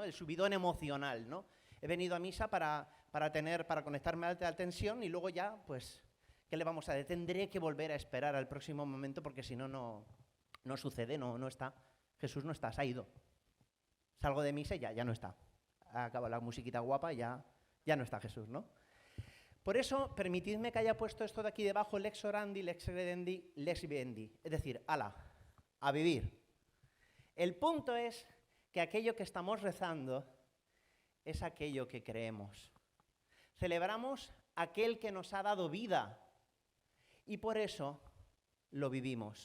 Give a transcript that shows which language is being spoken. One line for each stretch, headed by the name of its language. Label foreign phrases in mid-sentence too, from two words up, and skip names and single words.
Spanish: El subidón emocional, ¿no? He venido a misa para conectarme a alta tensión y luego ya, pues, ¿qué le vamos a hacer? Tendré que volver a esperar al próximo momento porque si no, no sucede, no está. Jesús no está, se ha ido. Salgo de misa y ya no está. Acaba la musiquita guapa y ya no está Jesús, ¿no? Por eso, permitidme que haya puesto esto de aquí debajo,
Latin: lex orandi, lex credendi, lex vivendi.
Spanish: Es decir, a vivir. El punto es que aquello que estamos rezando es aquello que creemos. Celebramos aquel que nos ha dado vida y por eso lo vivimos.